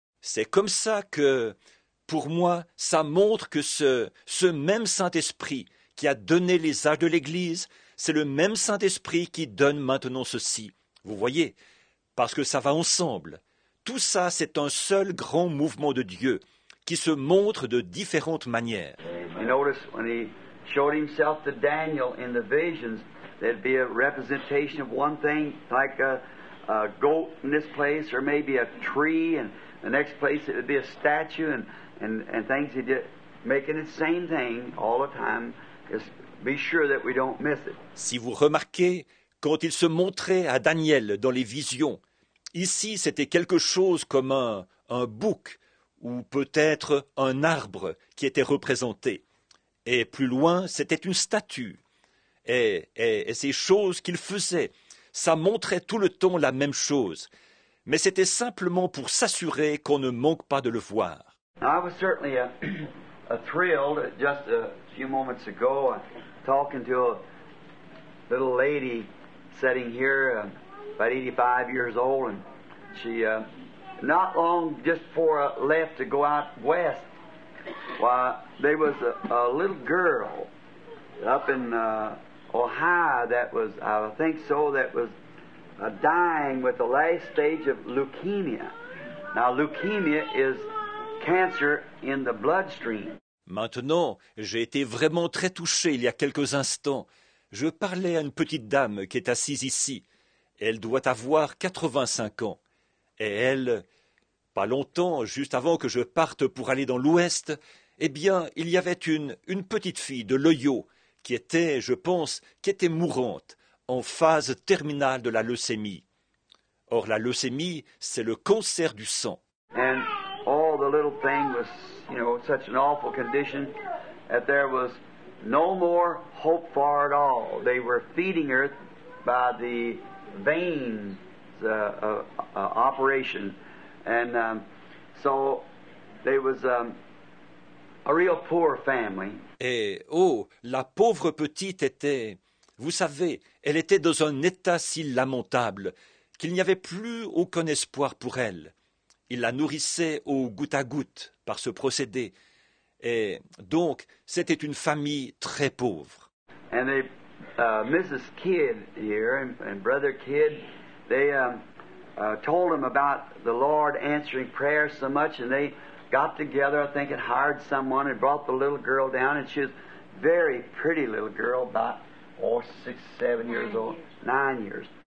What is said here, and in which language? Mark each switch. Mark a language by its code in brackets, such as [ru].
[fr] C'est comme ça que, pour moi, ça montre que ce même Saint-Esprit qui a donné les âges de l'Église, c'est le même Saint-Esprit qui donne maintenant ceci. Vous voyez, parce que ça va ensemble. Tout ça, c'est un seul grand mouvement de Dieu qui se montre de différentes manières. [en] You notice when he showed himself to Daniel in the visions, there'd be a representation of one thing, like a goat in this place, or maybe a tree, and the next place it would be a statue, and things he did, making the same thing all the time. Just be sure that we don't miss it. [fr] Si vous remarquez, quand il se montrait à Daniel dans les visions, ici c'était quelque chose comme un bouc, ou peut-être un arbre qui était représenté. Et plus loin, c'était une statue. Et ces choses qu'il faisait, ça montrait tout le temps la même chose. Mais c'était simplement pour s'assurer qu'on ne manque pas de le voir. [en] Now, I was certainly thrilled just a few moments ago talking to a little lady sitting here, about 85 years old, and she, not long just before I left to go out west, why, there was a little girl up in Ohio that was, I think so, that was dying with the last stage of leukemia. Now, leukemia is cancer in the bloodstream. [fr] Maintenant, j'ai été vraiment très touché il y a quelques instants. Je parlais à une petite dame qui est assise ici. Elle doit avoir 85 ans. Et elle, pas longtemps, juste avant que je parte pour aller dans l'Ouest, eh bien, il y avait une petite fille de l'Ohio qui était, je pense, qui était mourante, en phase terminale de la leucémie. Or, la leucémie, c'est le cancer du sang. [en] And all the little thing was, such an awful condition that there was no more hope for it all. They were feeding her by the veins operation. And so there was a real poor family. [fr] Et, oh, la pauvre petite était, vous savez, elle était dans un état si lamentable qu'il n'y avait plus aucun espoir pour elle. Il la nourrissait au goutte à goutte par ce procédé. Et donc, c'était une famille très pauvre. [en] And they, Mrs. Kidd here and Brother Kidd, they told him about the Lord answering prayers so much, and they got together, I think, and hired someone and brought the little girl down, and she was a very pretty little girl, about 6, 7 years old, 9 years.